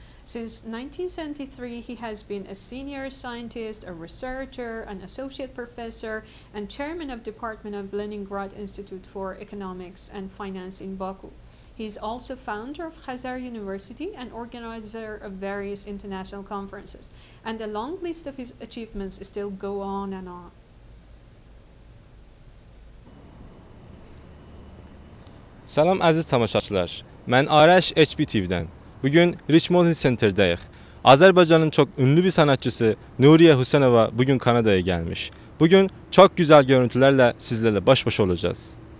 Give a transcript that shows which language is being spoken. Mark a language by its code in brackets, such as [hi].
[en] Since 1973, he has been a senior scientist, a researcher, an associate professor, and chairman of Department of Leningrad Institute for Economics and Finance in Baku. He is also founder of Khazar University and organizer of various international conferences. And the long list of his achievements still go on and on. [az] Salam əziz tamaşaçılar, mən Araş HB TV-dən. [tr] Bugün Richmond Hill Center'dayıq. Azərbaycanın çox ünlü bir sanatçısı Nuriye Husnieva bugün Kanada'ya gelmiş. Bugün çok güzel görüntülerle sizlerle baş başa olacağız.